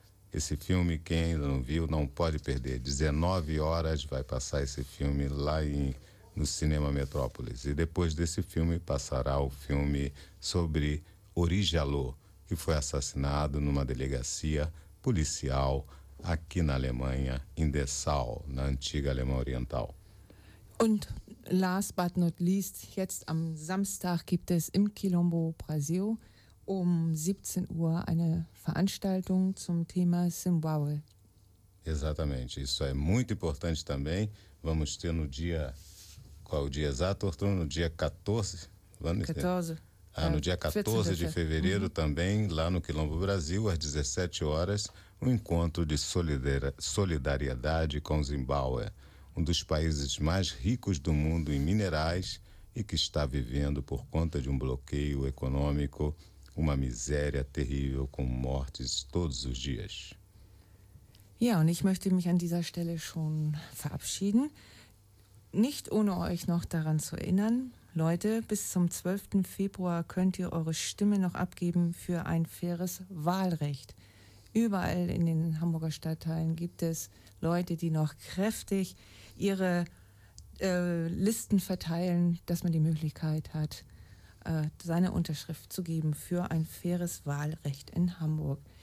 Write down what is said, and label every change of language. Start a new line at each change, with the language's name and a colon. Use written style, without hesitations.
Portuguese: Esse filme, quem ainda não viu, não pode perder. 19 horas vai passar esse filme lá no cinema Metrópolis. E depois desse filme, passará o filme sobre Uri Jalloh, que foi assassinado numa delegacia policial aqui na Alemanha, em Dessau, na antiga Alemanha Oriental.
German: Und
English: last but not least,
German: jetzt am Samstag gibt es im Quilombo Brasil um 17 Uhr eine Veranstaltung zum Thema Zimbabwe.
Portuguese: Exatamente, isso é muito importante também. Vamos ter no dia, qual o dia exato, Arthur? No dia 14? Vamos 14. Ter. Ah, no dia 14 de fevereiro também, lá no Quilombo Brasil, às 17 horas, um encontro de solidariedade com Zimbábue. Um dos países mais ricos do mundo em minerais e que está vivendo, por conta de um bloqueio econômico, uma miséria terrível com mortes todos os dias.
German: Ja, und ich möchte mich an dieser Stelle schon verabschieden. Nicht ohne euch noch daran zu erinnern, Leute, bis zum 12. Februar könnt ihr eure Stimme noch abgeben für ein faires Wahlrecht. Überall in den Hamburger Stadtteilen gibt es Leute, die noch kräftig ihre Listen verteilen, dass man die Möglichkeit hat, seine Unterschrift zu geben für ein faires Wahlrecht in Hamburg.